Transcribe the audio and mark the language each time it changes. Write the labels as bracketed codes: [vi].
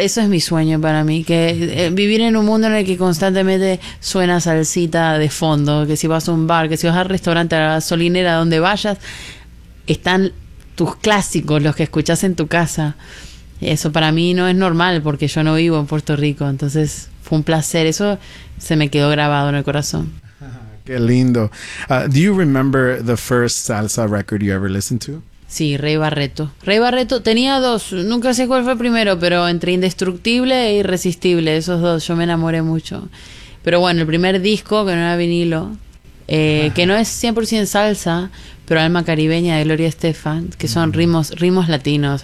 [es] Eso es mi sueño para mí, que vivir en un mundo en el que constantemente suena salsita de fondo, que si vas a un bar, que si vas al restaurante, a la gasolinera, donde vayas, están tus clásicos, los que escuchas en tu casa. Eso para mí no es normal porque yo no vivo en Puerto Rico, entonces fue un placer. Eso se me quedó grabado en el corazón. Qué lindo. [en] Do you remember the first salsa record you ever listened to? [es] Sí, Rey Barreto. Rey Barreto tenía dos. Nunca sé cuál fue el primero, pero entre Indestructible e Irresistible, esos dos, yo me enamoré mucho. Pero bueno, el primer disco, que no era vinilo, que no es 100% salsa, pero Alma Caribeña de Gloria Estefan, que son ritmos latinos.